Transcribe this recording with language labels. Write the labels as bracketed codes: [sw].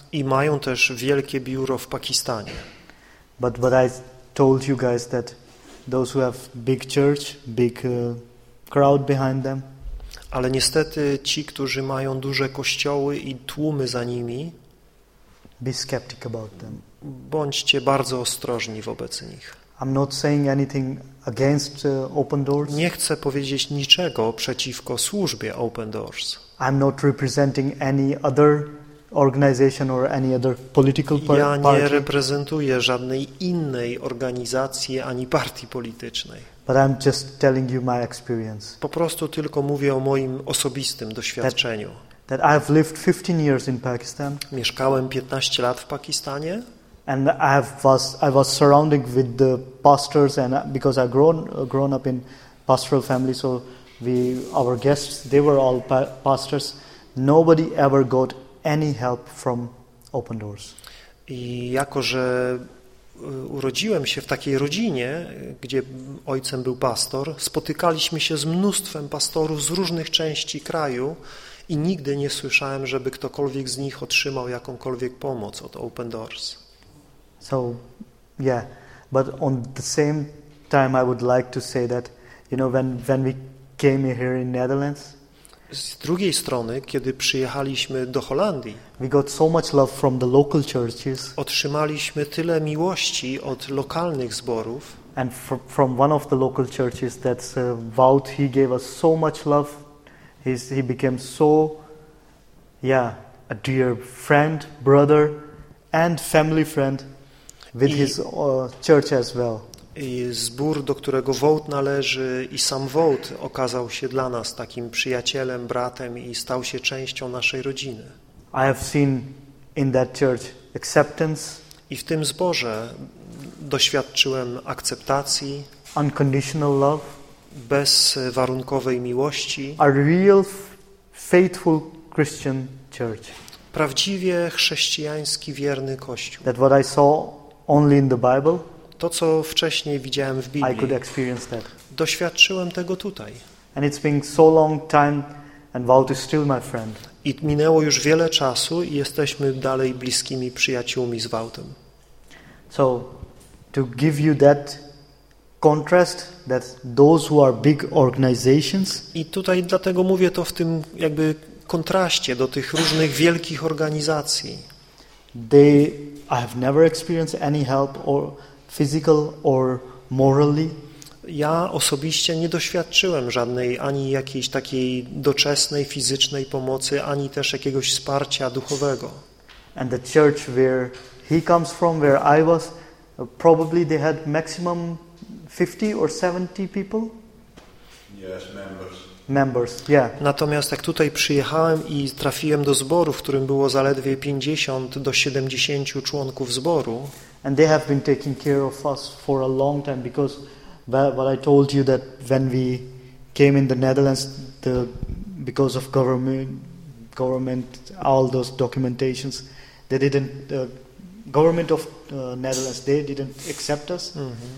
[pl] I mają też wielkie biuro w Pakistanie. [en] But I told you guys that those who have big church, big crowd behind them. [pl] Ale niestety ci, którzy mają duże kościoły i tłumy za nimi, [en] be skeptic about them. [pl] Bądźcie bardzo ostrożni wobec nich. [en] I'm not saying anything against Open Doors. [pl] Nie chcę powiedzieć niczego przeciwko służbie Open Doors. [en] I'm not representing any other organization or any other political party. [pl] Ja nie reprezentuję żadnej innej organizacji ani partii politycznej. [en] But I'm just telling you my experience. [pl] Po prostu tylko mówię o moim osobistym doświadczeniu. [en] That I've lived 15 years in Pakistan. [pl] Mieszkałem 15 lat w Pakistanie. [en] And I was surrounded with the pastors, and because I grown up in pastoral family, so our guests, they were all pastors. Nobody ever got any help from Open Doors. [pl] I jako że urodziłem się w takiej rodzinie, gdzie ojcem był pastor, spotykaliśmy się z mnóstwem pastorów z różnych części kraju i nigdy nie słyszałem, żeby ktokolwiek z nich otrzymał jakąkolwiek pomoc od Open Doors. [en] So, yeah, but on the same time, I would like to say that, you know, when we came here in Netherlands. [pl] Z drugiej strony, kiedy przyjechaliśmy do Holandii, [en] we got so much love from the local churches. [pl] Otrzymaliśmy tyle miłości od lokalnych zborów. [en] And from one of the local churches, that's Wout, he gave us so much love. He became so, yeah, a dear friend, brother, and family friend. With his church as well. [pl] I zbór, do którego Wout należy, i sam Wout okazał się dla nas takim przyjacielem, bratem i stał się częścią naszej rodziny. [en] I have seen in that church acceptance. [pl] I w tym zborze doświadczyłem akceptacji, [en] unconditional love, [pl] bezwarunkowej miłości, [en] a real faithful Christian church. [pl] Prawdziwie chrześcijański wierny kościół. [en] That what I saw only in the Bible. [pl] To co wcześniej widziałem w Biblii. [en] I could experience that. [pl] Doświadczyłem tego tutaj. [en] And it's been so long time, and Wout is still my friend. [pl] I minęło już wiele czasu i jesteśmy dalej bliskimi przyjaciółmi z Woutem. [en] So, to give you that contrast that those who are big organizations. [pl] I tutaj dlatego mówię to w tym jakby kontraście do tych różnych wielkich organizacji. [en] They I've never experienced any help or physical or morally. [pl] Ja osobiście nie doświadczyłem żadnej ani jakiejś takiej doczesnej fizycznej pomocy, ani też jakiegoś wsparcia duchowego. [en] And the church where he comes from, where I was, probably they had maximum 50 or 70 people. Yes, members. Members, yeah. [pl] Natomiast jak tutaj przyjechałem i trafiłem do zboru, w którym było zaledwie 50 do 70 członków zboru. [en] And they have been taking care of us for a long time because well, I told you that when we came in the Netherlands, the because of government, all those documentations, they didn't. Government of Netherlands, they didn't accept us. Mm-hmm.